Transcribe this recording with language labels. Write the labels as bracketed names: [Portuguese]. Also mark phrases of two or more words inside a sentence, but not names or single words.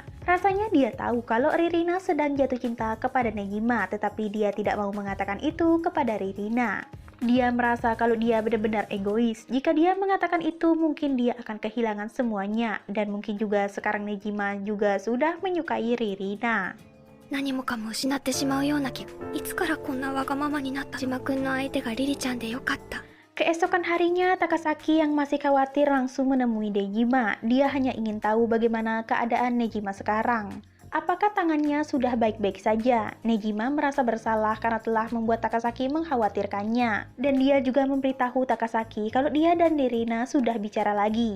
[Indonesian] Rasanya dia tahu kalau Ririna sedang jatuh cinta kepada Nejima, tetapi dia tidak mau mengatakan itu kepada Ririna. Dia merasa kalau dia benar-benar egois. Jika dia mengatakan itu, mungkin dia akan kehilangan semuanya. Dan mungkin juga sekarang Nejima juga sudah menyukai Ririna. [Japanese] 何もかも失ってしまうような気がいつからこんなわがままになった島君の相手がリリちゃんでよかった [Indonesian] Keesokan harinya, Takasaki yang masih khawatir langsung menemui Nejima. Dia hanya ingin tahu bagaimana keadaan Nejima sekarang. Apakah tangannya sudah baik-baik saja? Nejima merasa bersalah karena telah membuat Takasaki mengkhawatirkannya. Dan dia juga memberitahu Takasaki kalau dia dan Ririna sudah bicara lagi.